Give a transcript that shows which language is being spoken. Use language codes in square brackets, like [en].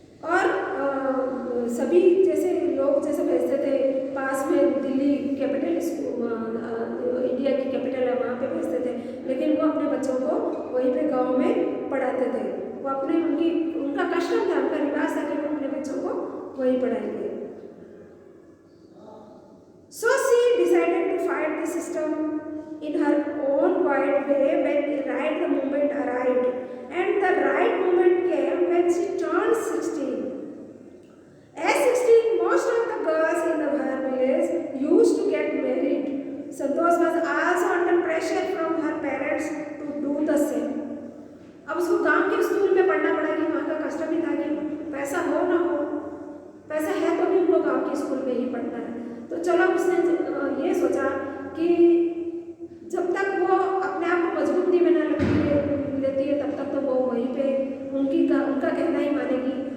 [hi] और सभी जैसे लोग जैसे भेजते थे पास में दिल्ली कैपिटल स्कूल, इंडिया की कैपिटल है, वहाँ पे भेजते थे, लेकिन वो अपने बच्चों को वहीं पे गांव में पढ़ाते थे। वो अपने उनका कस्टम था, उनका रिवाज था कि वो अपने बच्चों को वहीं पढ़ाएंगे। [en] So she decided to fight the system in her own quiet way when the right moment arrived, and the right moment came when she turned 16. At 16, most of the girls in her village used to get married. Santosh was also under pressure from her parents to do the same. [hi] अब उसको गांव के school में पढ़ना पड़ा कि वहाँ का कस्टम ही था कि पैसा हो ना हो, पैसा है तो भी उनको गांव के स्कूल में ही पढ़ना है। तो चलो उसने ये सोचा कि जब तक वो अपने आप को मजबूत नहीं बना लेती है तब तक तो वो वहीं पे उनका कहना ही मानेगी।